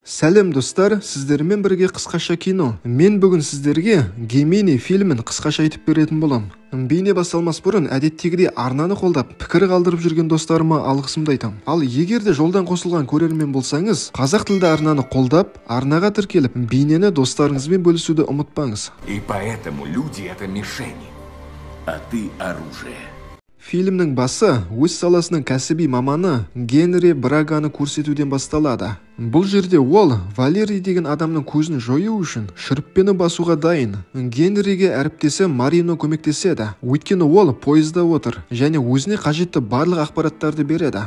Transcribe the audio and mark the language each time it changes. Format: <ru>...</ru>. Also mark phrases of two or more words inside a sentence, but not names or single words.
<kk>Сәлем достар, сіздермен бірге қысқаша кино. Мен бүгін сіздерге Гемини фильмін қысқаша айтып беретін болам. Бейне басталмас бұрын әдеттегідей арнаны қолдап пікір қалдырып жүрген достарыма алғысымды айтам. Ал егер де жолдан қосылған көрермен болсаңыз, қазақ тілді арнаны қолдап, арнаға тіркеліп, бейнені достарыңызбен бөлісуді ұмытпаңыз.</kk> <ru>И поэтому люди — это мишени, а ты — оружие.</ru> <kk>Фильмнің басы өз саласының кәсіби маманы Генри Браганы көрсетуден басталады. Бұл жерде ол Валерий деген адамның көзін жою үшін шүріппені басуға дайын. Генриге әріптесі Марино көмектеседі, өйткені ол пойызда отыр және өзіне қажетті барлық ақпараттарды береді.</kk>